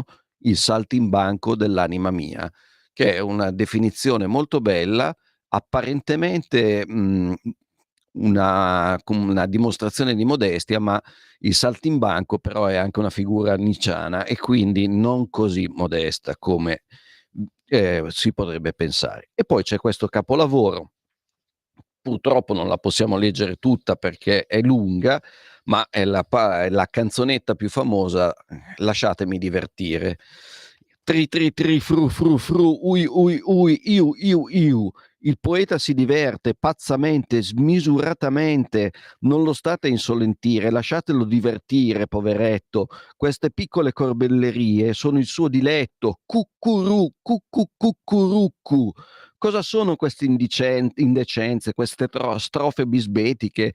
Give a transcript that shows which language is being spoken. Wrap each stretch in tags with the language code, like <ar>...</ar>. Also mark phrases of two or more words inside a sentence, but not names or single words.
<it>Il saltimbanco dell'anima mia, che è una definizione molto bella, apparentemente una dimostrazione di modestia, ma il saltimbanco però è anche una figura nicciana e quindi non così modesta come si potrebbe pensare. E poi c'è questo capolavoro, purtroppo non la possiamo leggere tutta perché è lunga, ma è la canzonetta più famosa, "Lasciatemi divertire". Tri tri tri fru fru fru, ui ui ui, iu iu iu. Il poeta si diverte pazzamente, smisuratamente. Non lo state a insolentire, lasciatelo divertire, poveretto. Queste piccole corbellerie sono il suo diletto. Cuccurù, cuccuruccu. Cosa sono queste indecenze, queste strofe bisbetiche?</it>